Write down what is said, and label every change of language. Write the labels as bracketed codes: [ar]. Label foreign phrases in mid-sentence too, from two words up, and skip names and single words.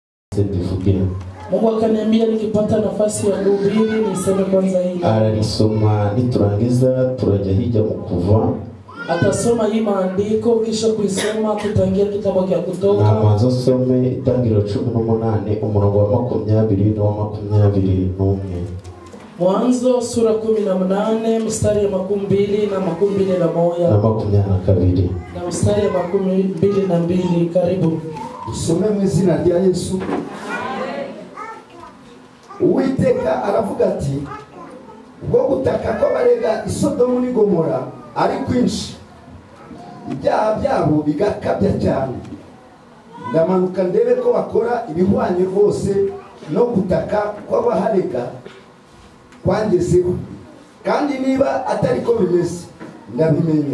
[sw] Mungu akaniambia nikipata nafasi ya kuhubiri niseme kwanza hili. [rw] Aralisoma niturangiza turajya hija mu kuva. [sw] Atasoma hii maandiko kisha kuisoma tutaingia kitabu cha Kutoka. Na mwanzo [rw] some itangiriro 18 umurongo wa 20 na wa 21. [sw] Mwanzo sura 18 mstari wa 20 na 21 na 22. Na mstari wa 22. Karibu. [rw] Usome mu izina rya Yesu. Uwiteka aravuga ati ubwo gutaka ko barega Isodomu ni Gomora ari kwinshi ibyaha byabo bigakabya cyane, ndamanuka ndebe ko bakora ibihwanye rwose no gutaka kw'abaharega kwangezeho, kandi niba atari ko bimeze ndabimenya.